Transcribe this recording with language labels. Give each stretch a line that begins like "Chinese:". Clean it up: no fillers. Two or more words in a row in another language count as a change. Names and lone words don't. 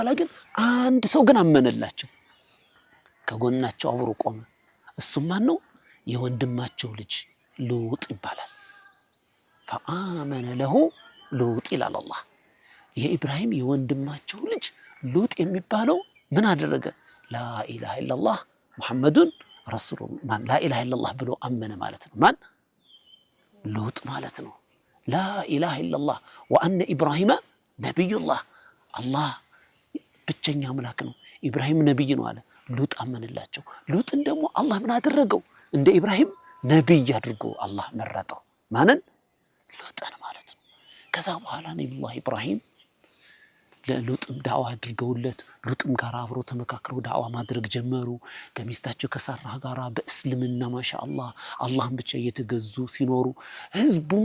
Amharic: ግን አንድ ሰው ግን አመነላቸው ከጎናቸው አብሮ ቆመ እሱም ማን ነው የወንድማቸው ልጅ ሉጥ ይባላል
Arabic: فآمن له
Amharic: ሉጥ ይላል አላህ የኢብራሂም የወንድማቸው ልጅ ሉጥ የሚባለው ምን አደረገ
Arabic: لا اله الا الله محمد رسول الله لا اله الا الله
Amharic: ብሎ አመነ ማለት ነው ማን ሉጥ ማለት ነው
Arabic: لا اله الا الله وان ابراهيم نبي الله
Amharic: الله ብቸኛ አምላክ ነው ኢብራሂም ነብይ ነው አለ ሉጥ አመነላቸው ሉጥን ደግሞ አላህ ምን አደረገው እንደ ኢብራሂም ነብይ አድርጎ አላህ መረጠው ማንን ሉጥን ማለት ነው ከዛ በኋላ ነብዩላህ ኢብራሂም ለሉጥም ዳዋ አድርገውለት ሉጥም ጋር አብሮ ተመካክረው ዳዋ ማድረግ ጀመሩ ከሚስታቸው ከሳራ ጋር በእስልምና ማሻአላህ አላህን ብቻ እየተገዙ ሲኖሩ ህዝቡም